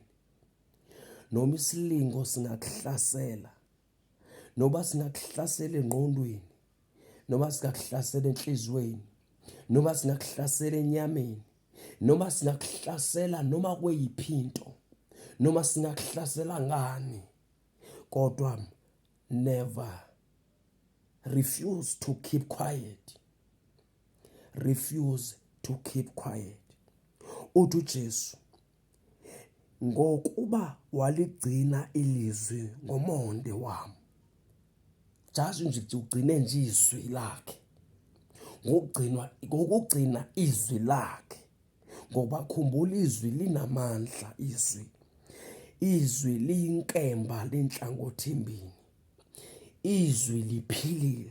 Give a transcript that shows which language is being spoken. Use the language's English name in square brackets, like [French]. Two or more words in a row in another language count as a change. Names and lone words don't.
[Zulu] Noma isilingo singakuhlasela, noba singakuhlasela engqondweni, noma singakuhlasela enhlizweni, noma singakuhlasela enyameni, noma singakuhlasela noma kweyiphi into, noma singakuhlasela ngani, kodwa [English] never refuse to keep quiet. Refuse to keep quiet. [Zulu] Uthi uJesu ngokuba waligcina ilizwi ngomonde wami. Just nje ugcine nje izwi lakhe. Ngokugcina izwi lakhe. Ngoba khumbula izwi linamandla izwi. Izwi liyinkemba lenhlangothi mbini. Izwi liphilile.